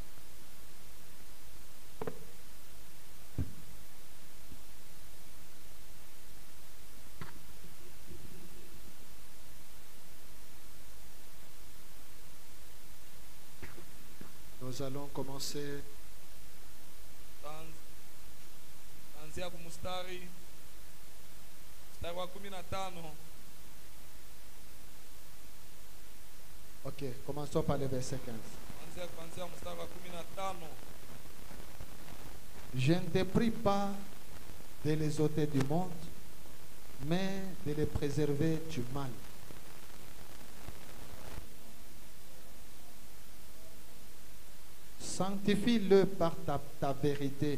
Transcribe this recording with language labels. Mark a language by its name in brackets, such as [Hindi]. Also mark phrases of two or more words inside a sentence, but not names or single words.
[French] Nous allons commencer [Swahili] kuanzia kumstari wa 15. [French] Ok, commençons par le verset 15. [Swahili] Kuanzia mstari wa 15. [French] Je ne te prie pas de les ôter du monde, mais de les préserver du mal. Sanctifie-le par ta vérité.